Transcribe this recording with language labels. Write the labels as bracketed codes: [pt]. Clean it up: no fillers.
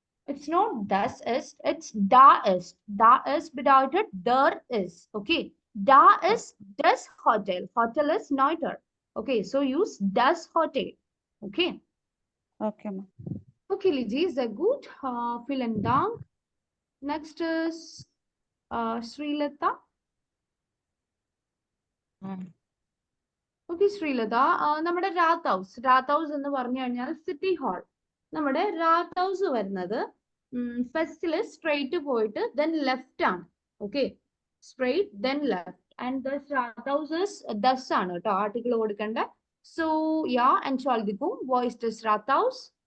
[en] It's not das ist, it's da ist. [de] Da ist bedeutet [en] there is. [de] Okay, da ist das Hotel. [en] Hotel is neuter. Okay, so use das Hotel. Okay. Okay, ma'am. [de] Okay, Liji, sehr gut. Vielen Dank. [en] Next is Srilata. [ml] Okay, Srilata. നമ്മുടെ രാത്ത് house എന്ന് പറഞ്ഞു കഴിഞ്ഞാൽ city hall. നമ്മുടെ രാത്ഹൗസ് വരുന്നത് ഫസ്റ്റില് straight പോയിട്ട് then left ആണ്. Okay, straight then left and thus രാത്ഹൗസ് thus ആണ് കേട്ടോ ആർട്ടിക്കിൾ കൊടുക്കേണ്ട. So yeah [de] Entschuldigung, wo ist das Rathaus?